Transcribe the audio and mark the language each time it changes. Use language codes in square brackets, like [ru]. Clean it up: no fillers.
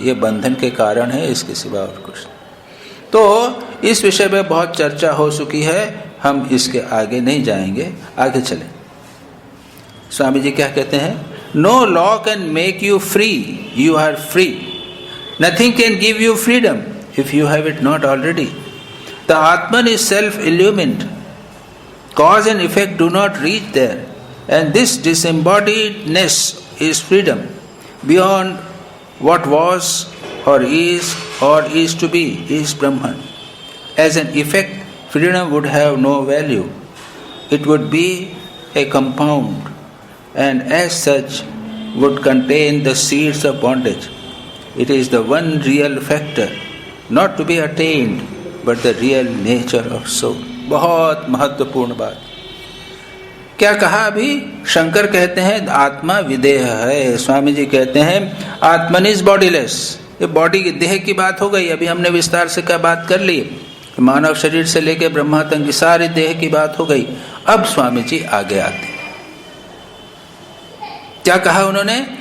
[hi] ये बंधन के कारण है, इसके सिवा और कुछ नहीं। तो इस विषय में बहुत चर्चा हो चुकी है, हम इसके आगे नहीं जाएंगे, आगे चलें। स्वामी जी क्या कहते हैं? [en] No law can make you free, you are free. Nothing can give you freedom if you have it not already. The atman is self illumined. Cause and effect do not reach there, and this disembodiedness is freedom beyond what was or is to be is Brahman. As an effect, freedom would have no value. It would be a compound, and as such would contain the seeds of bondage. It is the one real factor, not to be attained, but the real nature of soul. [hi] बहुत महत्वपूर्ण बात। क्या कहा अभी? शंकर कहते हैं आत्मा विदेह है, स्वामी जी कहते हैं [en] Atman is bodiless. [hi] ये बॉडी की देह की बात हो गई। अभी हमने विस्तार से क्या बात कर ली, मानव शरीर से लेकर ब्रह्मा तक की सारी देह की बात हो गई। अब स्वामी जी आगे आते, क्या कहा उन्होंने?